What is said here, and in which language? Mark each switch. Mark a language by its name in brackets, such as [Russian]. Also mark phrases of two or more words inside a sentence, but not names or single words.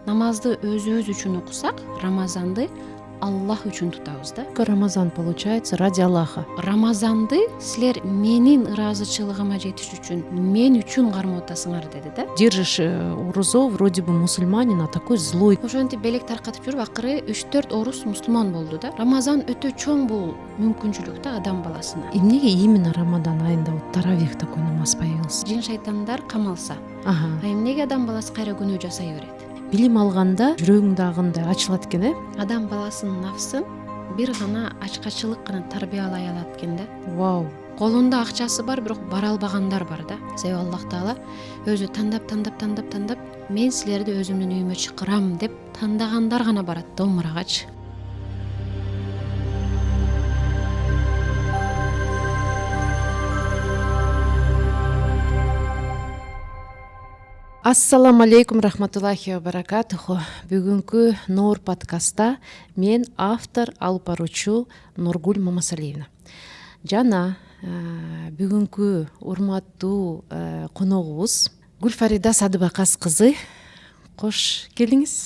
[Kyrgyz] намазды өзүбүз үчүн окусак, Рамазанды Аллах үчүн тутабыз да. [Russian] Рамазан получается ради Аллаха. [Kyrgyz] Рамазанды силер менин ыраазычылыгыма жетиш үчүн, мен үчүн кармап атасыңар деди да. [Russian] Держишь урузо, вроде бы мусульманин, а такой злой. [Kyrgyz] Ошентип белек таркатып жүрүп акыры 3-4 орус мусулман болду да. Рамазан өтө чоң бул мүмкүнчүлүк да адам баласына. [Russian] Эмнеге именно Рамадан айында вот таравих такой намаз появился? [Kyrgyz] Жин шайтандар камалса. Ага. А эмнеге адам баласы кайра күнөө жасай берет? Билим алганда жүрөгүңдагындай ачылат экен, Адам баласынын нафсын бир гана ачкачылык гана тарбиялай алат экен да. Вау. Колунда акчасы бар, бирок бара албагандар бар да. Себеби [Arabic] الله تعالى [Kyrgyz] өзү тандап мен силерди өзүмдүн үйүмө чакырам деп тандагандар гана барат да умрагачы. [Arabic] السلام عليكم رحمة الله وبركاته. [Kyrgyz] Бүгүнкү Нор подкастта мен автор алып баруучу Нургуль Мамасалиевна. Жана бүгүнкү урматтуу коногубуз Гүлфарида Садыбакас кызы. Кош келиңиз.